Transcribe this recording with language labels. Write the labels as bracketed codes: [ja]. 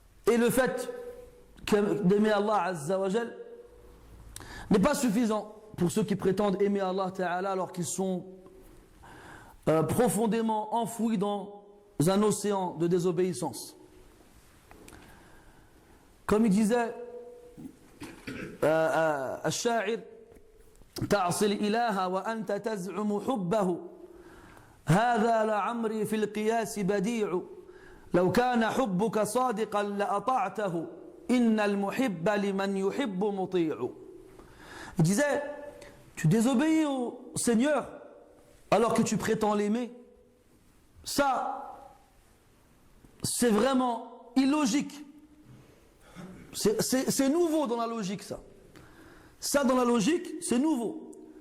[fr] Et le fait d'aimer Allah Azza wa Jal n'est pas suffisant pour ceux qui prétendent aimer Allah Ta'ala alors qu'ils sont profondément enfouis dans un océan de désobéissance. Comme il disait [ar] الشاعر تعصي الإله وأنت تزعم حبه هذا لعمري في القياس بديع لو كان حبك صادقا لأطعته إن المحب لمن يحب مطيع. [fr] Il disait, tu désobéis au Seigneur alors que tu prétends l'aimer. Ça, c'est vraiment illogique. C'est nouveau dans la logique, ça. Ça, dans la logique, c'est nouveau.